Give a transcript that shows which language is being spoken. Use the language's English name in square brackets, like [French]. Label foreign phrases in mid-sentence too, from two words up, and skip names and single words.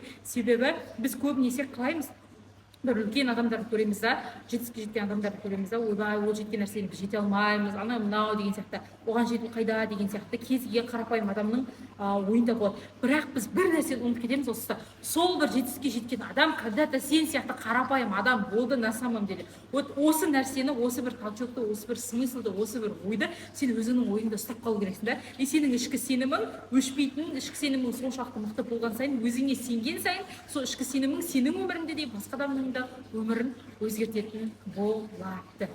[Kazakh] Себебі біз көбінесе қалаймыз, бір үлкен адамдарды көреміз да, жетістікке жеткен адамдарды көреміз да, ойбай, ол жеткен нәрсені біз жете алмаймыз, анау мынау деген сияқты, оған жету қайда деген сияқты кез келген қарапайым адамның ойында болады. Бірақ біз бір нәрсені ұмытып кетеміз, сол бір жетістікке жеткен адам когда-то сен сияқты қарапайым адам болды [Russian] на самом деле. [Kazakh] Вот осы нәрсені, осы бір толчокты, осы бір смыслды, осы бір ойды сен өзіңнің ойыңда ұстап қалу керексің да. И сенің ішкі сенімің өшпейтін, ішкі сенімің соншалықты мықты болған сайын, өзіңе сенген сайын, сол ішкі сенімің сенің өміріңде де, басқа адамның да өмірін өзгертетін болады.